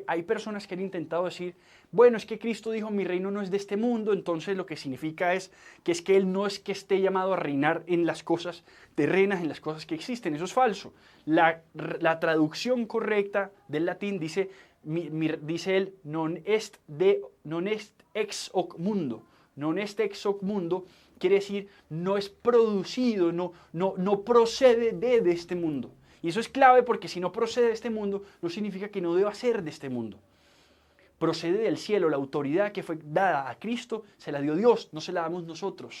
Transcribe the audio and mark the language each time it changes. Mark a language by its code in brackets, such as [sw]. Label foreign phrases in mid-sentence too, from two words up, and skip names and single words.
[es] Hay personas que han intentado decir, bueno, es que Cristo dijo, mi reino no es de este mundo, entonces lo que significa es que Él no es que esté llamado a reinar en las cosas terrenas, en las cosas que existen. Eso es falso. La traducción correcta del latín dice él, [la] non est ex hoc mundo. Non est ex hoc mundo [es] quiere decir, no es producido, no procede de este mundo. Y eso es clave porque si no procede de este mundo, no significa que no deba ser de este mundo. Procede del cielo, la autoridad que fue dada a Cristo, se la dio Dios, no se la damos nosotros.